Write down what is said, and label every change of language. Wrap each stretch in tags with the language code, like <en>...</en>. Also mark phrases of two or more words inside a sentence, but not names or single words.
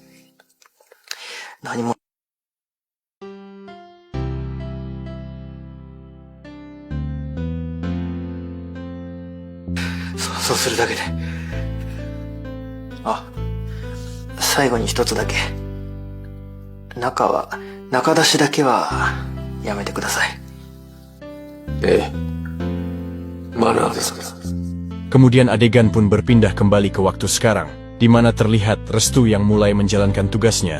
<ja>何も。想像するだけで。あ、最後に一つだけ。中出しだけはやめてください。ええ。マナーですか。</ja> <id>Kemudian adegan pun berpindah kembali ke waktu sekarang, di mana terlihat Restu yang mulai menjalankan tugasnya.</id>